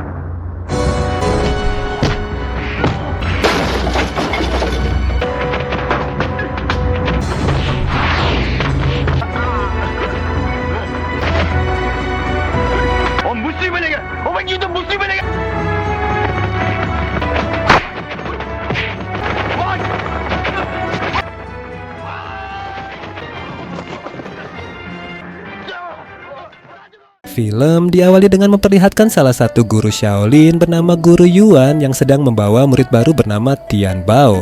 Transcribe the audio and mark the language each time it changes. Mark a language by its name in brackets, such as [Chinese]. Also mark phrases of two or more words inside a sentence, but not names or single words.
[Cantonese] 我唔會輸俾你嘅，我永遠都唔會輸俾你嘅。 [Indonesian] Film diawali dengan memperlihatkan salah satu guru Shaolin bernama Guru Yuan yang sedang membawa murid baru bernama Tian Bao.